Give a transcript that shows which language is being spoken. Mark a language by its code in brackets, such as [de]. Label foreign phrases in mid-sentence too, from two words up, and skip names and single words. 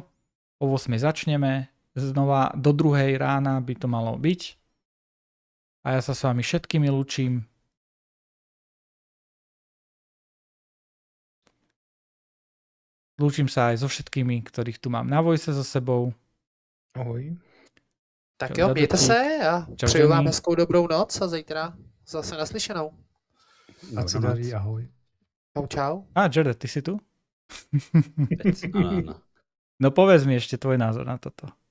[sk] O 8 začneme, znova do 2 rána by to malo byť. A ja sa s vami všetkými lúčim. Lúčim sa aj so všetkými, ktorých tu mám na Voice so sebou. Ahoj. [cs] Tak jo, mějte se a přeju vám hezkou dobrou noc a zítra zase naslyšenou. Ať se daří, ahoj. Čau, čau. [sk] Jared, ty si tu? Áno. No povedz mi ešte tvoj názor na toto.